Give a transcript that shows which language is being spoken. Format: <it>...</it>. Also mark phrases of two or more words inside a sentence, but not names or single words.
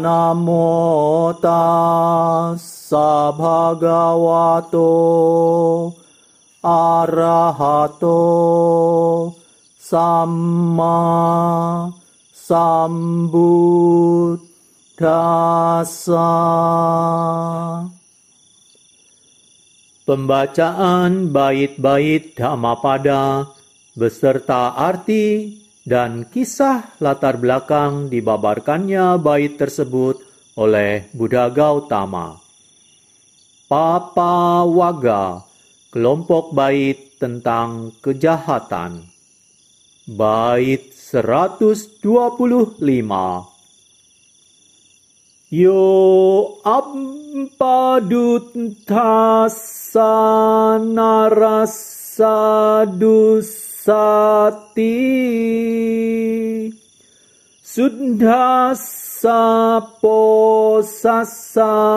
<pi>Namo tassa bhagavato arahato samma sambuddhassa.</pi> <id>Pembacaan bait-bait Dhammapada beserta arti dan kisah latar belakang dibabarkannya bait tersebut oleh Buddha Gautama. Papa Waga, kelompok bait tentang kejahatan. Bait 125.</id> <pi>Yo ampadutthassa narassa dussati suddhassa posassa</pi>